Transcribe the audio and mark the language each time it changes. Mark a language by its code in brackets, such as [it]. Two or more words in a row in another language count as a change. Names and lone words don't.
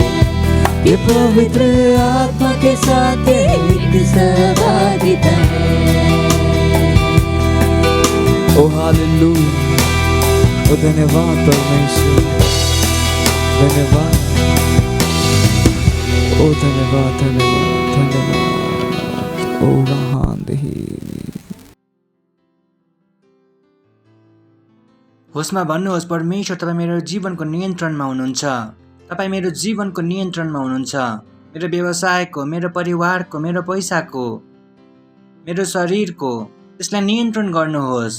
[hi] कि पवित्र आत्मा के साथ एक सहभागिता है। ओ हालेलुया, ओ धन्यवाद परमेश्वर, धन्यवाद, ओ धन्यवाद, धन्यवाद, धन्यवाद, ओ महान देही। [ne] होसमा भन्नुहोस्, परमेश्वर तपाईँ मेरो जीवनको नियन्त्रणमा हुनुहुन्छ। तपाईँ मेरो जीवनको नियन्त्रणमा हुनुहुन्छ। मेरो व्यवसायको, मेरो परिवारको, मेरो पैसाको, मेरो शरीरको, त्यसलाई नियन्त्रण गर्नुहोस्।